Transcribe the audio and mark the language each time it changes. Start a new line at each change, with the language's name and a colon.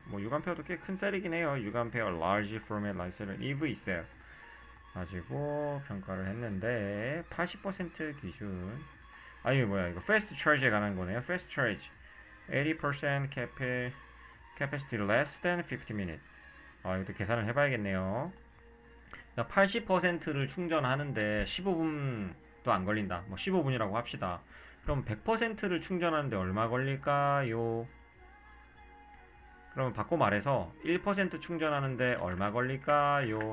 Korean: 뭐 6A도 꽤 큰 셀이긴 해요. 6A large format 라이셀은 EV 셀 가지고 평가를 했는데 80% 기준. 아니 뭐야 이거 fast charge에 관한 거네요.
English: fast charge 80% capacity less than 50 minutes.
Korean: 이것도 계산을 해봐야겠네요. 80%를 충전하는데 15분도 안 걸린다. 뭐 15분이라고 합시다. 그럼 100%를 충전하는데 얼마 걸릴까요? 그러면 바꿔 말해서 1% 충전하는데 얼마 걸릴까요?